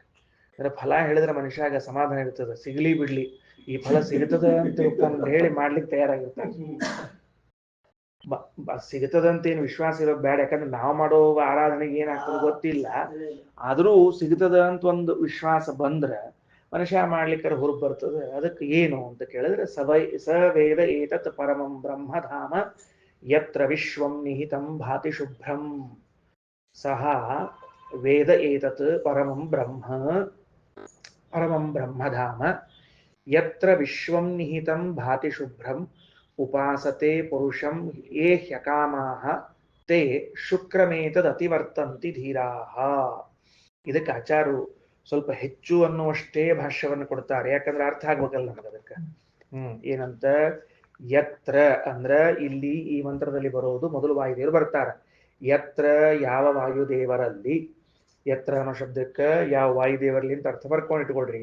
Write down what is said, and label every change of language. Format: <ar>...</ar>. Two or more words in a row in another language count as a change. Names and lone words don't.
<kn>ಅಂದ್ರೆ ಫಲ ಹೇಳಿದ್ರೆ ಮನುಷ್ಯಾಗ ಸಮಾಧಾನ ಇರ್ತದೆ. ಸಿಗ್ಲಿ ಬಿಡ್ಲಿ, ಈ ಫಲ ಸಿಗುತ್ತದೆ ಅಂತ ತಿಳ್ಕೊಂಡು ಹೇಳಿ ಮಾಡ್ಲಿಕ್ಕೆ ತಯಾರಾಗಿರ್ತಾರೆ. ಸಿಗುತ್ತದಂತೇನು ವಿಶ್ವಾಸ ಇರೋದು ಬೇಡ. ಯಾಕಂದ್ರೆ ನಾವು ಮಾಡೋ ಆರಾಧನೆಗೆ ಏನಾಗ್ತದೆ ಗೊತ್ತಿಲ್ಲ. ಆದ್ರೂ ಸಿಗುತ್ತದ ಅಂತ ಒಂದು ವಿಶ್ವಾಸ ಬಂದ್ರೆ ಮನುಷ್ಯ ಮಾಡ್ಲಿಕ್ಕೆ ಹುರುಪ್ ಬರ್ತದೆ. ಅದಕ್ಕೆ ಏನು ಅಂತ ಕೇಳಿದ್ರೆ</kn> <sa>ಸವೇದ ಏತತ್ ಪರಮಂ ಬ್ರಹ್ಮಧಾಮ ಯತ್ರ ವಿಶ್ವಂ ನಿಹಿತಂ ಭಾತಿ ಶುಭ್ರಂ. ಸಹ ವೇದ ಏತತ್ ಪರಮಂ ಬ್ರಹ್ಮಧಾಮ ಯತ್ರ ವಿಶ್ವಂ ನಿಹಿತಂ ಭಾತಿ ಶುಭ್ರಂ ಉಪಾಸತೆ ಪುರುಷಂ ಯೇ ಹ್ಯಕಾಮಾಹ ತೇ ಶುಕ್ರಮೇತದ್ ಅತಿವರ್ತಂತಿ ಧೀರಾಹ.</sa> <kn>ಇದಕ್ಕೆ ಆಚಾರ್ಯರು ಸ್ವಲ್ಪ ಹೆಚ್ಚು ಅನ್ನುವಷ್ಟೇ ಭಾಷ್ಯವನ್ನು ಕೊಡ್ತಾರೆ. ಯಾಕಂದ್ರೆ ಅರ್ಥ ಆಗ್ಬೇಕಲ್ಲ ನಮಗೆ ಅದಕ್ಕೆ. ಏನಂತ? ಯತ್ರ ಅಂದ್ರ ಇಲ್ಲಿ ಈ ಮಂತ್ರದಲ್ಲಿ ಬರೋದು ಮೊದಲು ವಾಯುದೇವರು ಬರ್ತಾರ. ಯತ್ರ ಯಾವ ವಾಯುದೇವರಲ್ಲಿ, ಯತ್ರ ಅನ್ನೋ ಶಬ್ದಕ್ಕೆ ಯಾವ ವಾಯುದೇವರಲ್ಲಿ ಅಂತ ಅರ್ಥ ಬರ್ಕೊಂಡು ಇಟ್ಕೊಳ್ರಿ.</kn>